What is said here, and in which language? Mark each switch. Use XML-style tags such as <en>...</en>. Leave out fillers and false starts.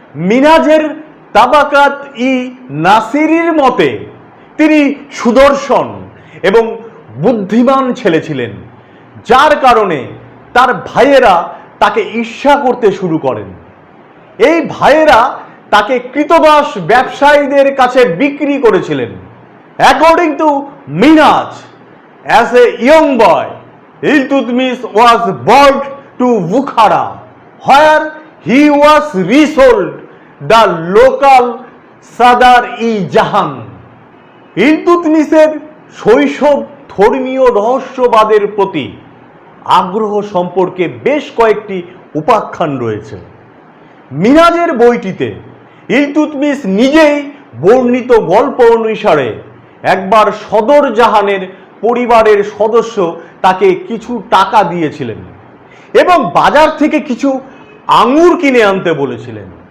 <bn>মিনাজের তাবাকাত ই নাসিরির মতে তিনি সুদর্শন এবং বুদ্ধিমান ছেলে ছিলেন, যার কারণে তার ভাইয়েরা তাকে ঈর্ষা করতে শুরু করেন। এই ভাইয়েরা তাকে কৃতদাস ব্যবসায়ীদের কাছে বিক্রি করেছিলেন।</bn> <en>According to Minhaj, as a young boy Iltutmish was brought to Bukhara, where he was resold the local Sadar-i-Jahan.</en> <bn>ইলতুৎমিশের শৈশব ধর্মীয় রহস্যবাদের প্রতি আগ্রহ সম্পর্কে বেশ কয়েকটি উপাখ্যান রয়েছে। মিনাজের বইটিতে ইলতুৎমিশ নিজেই বর্ণিত গল্প অনুসারে একবার সদর জাহানের পরিবারের সদস্য তাকে কিছু টাকা দিয়েছিলেন এবং বাজার থেকে কিছু আঙুর কিনে আনতে বলেছিলেন।</bn>